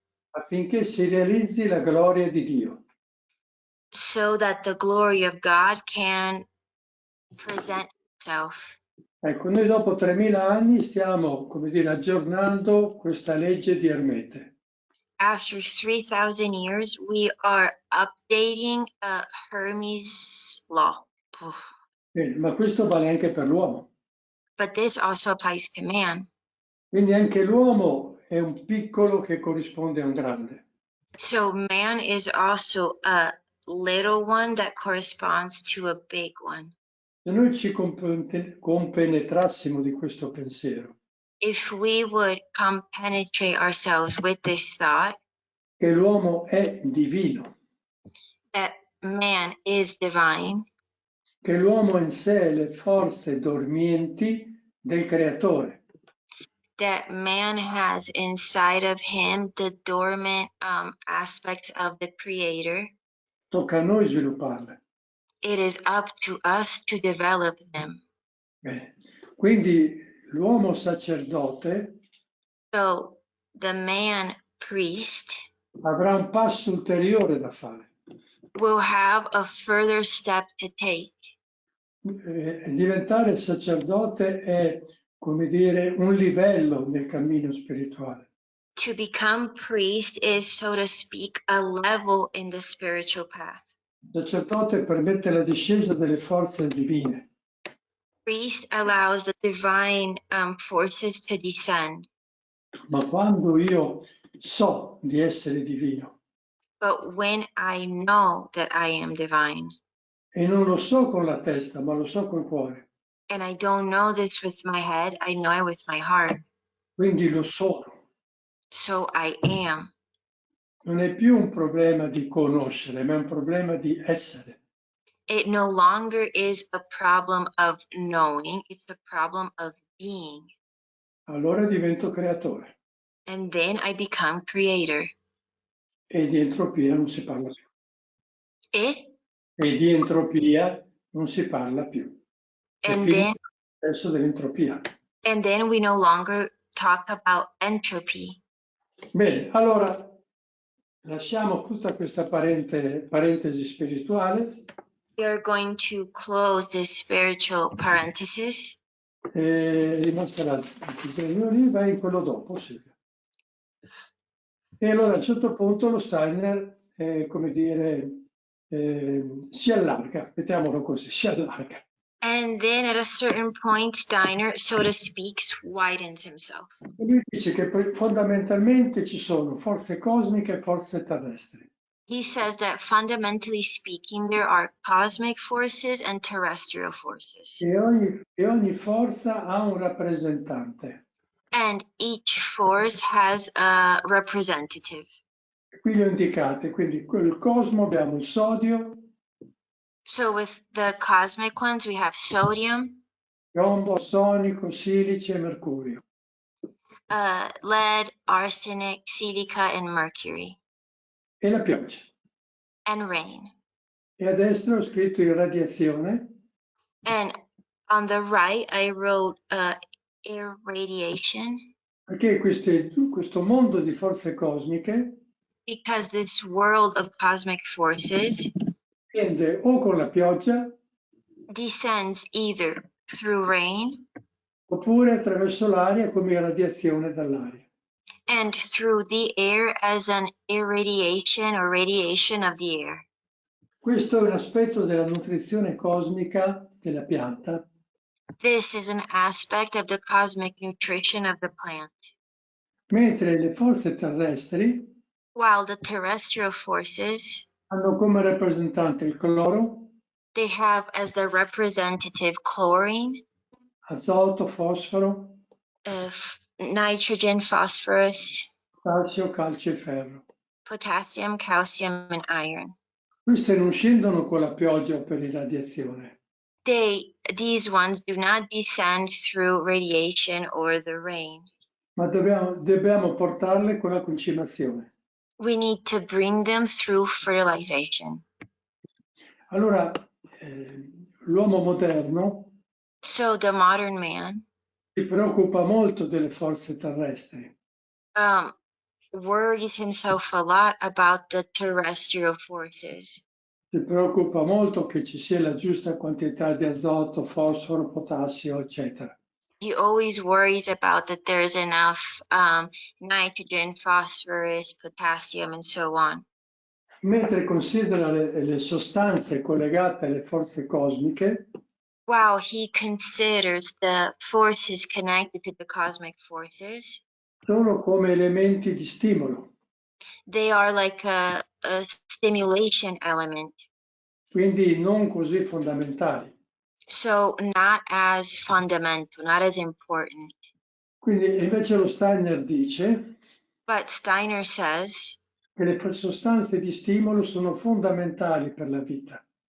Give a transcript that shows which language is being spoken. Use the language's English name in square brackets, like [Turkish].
[Italian] affinché si realizzi la gloria di Dio. [English] so that the glory of God can present itself. [Italian] Ecco, noi dopo 3000 anni stiamo, come dire, aggiornando questa legge di Ermete. [English] After 3,000 years, we are updating Hermes' law. [Italian] Bene, ma questo vale anche per l'uomo. [English] But this also applies to man. [Italian] Quindi anche l'uomo è un piccolo che corrisponde a un grande. [English] So man is also a little one that corresponds to a big one. [Italian] Se noi ci compenetrassimo di questo pensiero, [English] If we would compenetrate ourselves with this thought [Italian] che l'uomo è divino, [English] that man is divine, [Italian] che l'uomo ha in sé le forze dormienti del creatore, [English] that man has inside of him the dormant aspects of the creator, [Italian] tocca a noi svilupparle. [English] it is up to us to develop them. [Italian] Bene. Quindi l'uomo sacerdote [English] So the man priest [Italian] avrà un passo ulteriore da fare. [English] will have a further step to take. [Italian] Diventare sacerdote è, come dire, un livello nel cammino spirituale. [English] To become priest is, so to speak, a level in the spiritual path. [Italian] Il sacerdote permette la discesa delle forze divine. [English] Priest allows the divine forces to descend. [Italian] Ma quando io so di essere divino [English] But when I know that I am divine, [Italian] e non lo so con la testa, ma lo so col cuore, [English] and I don't know this with my head, I know it with my heart. [Italian] quindi lo sono. [English] So I am. [Italian] Non è più un problema di conoscere, ma è un problema di essere. [English] It no longer is a problem of knowing, it's a problem of being. [Italian] Allora divento creatore [English] And then I become creator. [Italian] e di entropia non si parla più. [English] And [Italian] Di entropia non si parla più. È finito [English] then [Italian] il processo dell'entropia. [English] we no longer talk about entropy. [Italian] Bene, allora lasciamo tutta questa parentesi spirituale [English] We are going to close this spiritual parenthesis. [Italian] e rimostra il disegno lì, vai in quello dopo, Silvia. E allora a un certo punto lo Steiner, come dire, si allarga, mettiamolo così, si allarga. [English] And then at a certain point, Steiner, so to speak, widens himself. [Italian] E lui dice che fondamentalmente ci sono forze cosmiche e forze terrestri. [English] He says that fundamentally speaking, there are cosmic forces and terrestrial forces. [Italian] E ogni forza ha un rappresentante. [English] And each force has a representative. [Italian] Qui li ho indicate, quindi il cosmo abbiamo il sodio, [English] So with the cosmic ones, we have sodium, [Italian] piombo, arsenico, silice e mercurio. [English] lead, arsenic, silica, and mercury, [Italian] E la pioggia. [English] and rain. [Italian] E a destra ho scritto irradiazione, [English] And on the right, I wrote irradiation, [Italian] perché questo mondo di forze cosmiche [English] because this world of cosmic forces [Italian] scende o con la pioggia [English] descends either through rain [Italian] oppure attraverso l'aria come irradiazione dall'aria. [English] and through the air as an irradiation or radiation of the air. [Italian] Questo è un aspetto della nutrizione cosmica della pianta, [English] This is an aspect of the cosmic nutrition of the plant, [Italian] mentre le forze terrestri [English] while the terrestrial forces, [Italian] hanno come rappresentante il cloro, [English] they have as their representative chlorine, [Italian] azoto, fosforo, [English] nitrogen, phosphorus, [Italian] calcio, calcio e ferro. [English] potassium, calcium, and iron. [Italian] Queste non scendono con la pioggia o per irradiazione. [English] these ones do not descend through radiation or the rain. [Italian] ma dobbiamo portarle con la concimazione. [English] We need to bring them through fertilization. [Italian] Allora, l'uomo moderno [English] So the modern man [Italian] si preoccupa molto delle forze terrestri, [English] worries himself a lot about the terrestrial forces. [Italian] si preoccupa molto che ci sia la giusta quantità di azoto, fosforo, potassio, eccetera. [English] He always worries about that there's enough nitrogen, phosphorus, potassium, and so on. [Italian] Mentre considera le sostanze collegate alle forze cosmiche, [English] While he considers the forces connected to the cosmic forces, [Italian] sono come elementi di stimolo, [English] they are like a stimulation element. [Italian] quindi non così fondamentali. [English] So not as fundamental, not as important. [Italian] Quindi invece lo Steiner dice [English] But Steiner says [Italian] che le sostanze di stimolo sono fondamentali per la vita,